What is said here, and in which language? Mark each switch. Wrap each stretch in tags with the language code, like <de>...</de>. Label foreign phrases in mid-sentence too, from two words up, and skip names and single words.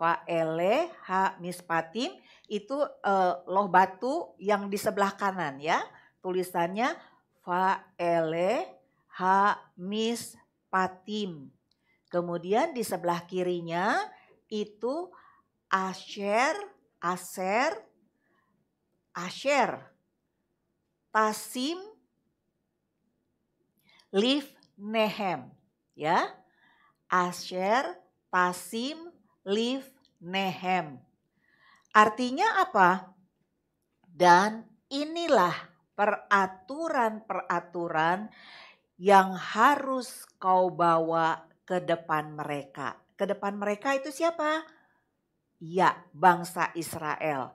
<he>ואלה המשפטים</he> <id>itu loh batu yang di sebelah kanan ya. Tulisannya</id> <he>ואלה המשפטים.</he> <id>Kemudian di sebelah kirinya itu</id> <he>אשר תשים לפניהם.</he> <id>Ya,</id> <he>אשר תשים לפניהם.</he> <id>Artinya apa? Dan inilah peraturan-peraturan yang harus kau bawa ke depan mereka. Ke depan mereka itu siapa? Ya, bangsa Israel.</id>